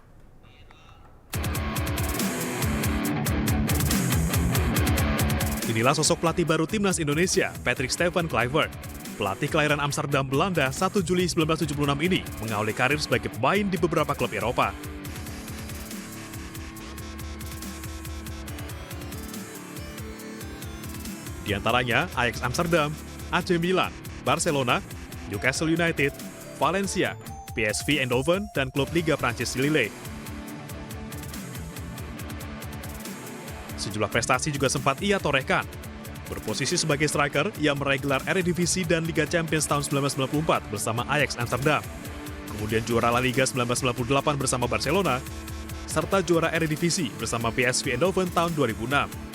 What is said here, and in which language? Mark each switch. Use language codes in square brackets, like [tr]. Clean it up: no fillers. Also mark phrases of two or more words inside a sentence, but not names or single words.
[id] Inilah sosok pelatih baru Timnas Indonesia, Patrick Stefan Kluivert. Pelatih kelahiran Amsterdam, Belanda 1 Juli 1976 ini mengawali karir sebagai pemain di beberapa klub Eropa. Di antaranya Ajax Amsterdam, AC Milan, Barcelona, Newcastle United, Valencia, PSV Eindhoven, dan klub Liga Prancis Lille. Sejumlah prestasi juga sempat ia torehkan. Berposisi sebagai striker, ia meraih gelar Eredivisie dan Liga Champions tahun 1994 bersama Ajax Amsterdam. Kemudian juara La Liga 1998 bersama Barcelona, serta juara Eredivisie bersama PSV Eindhoven tahun 2006.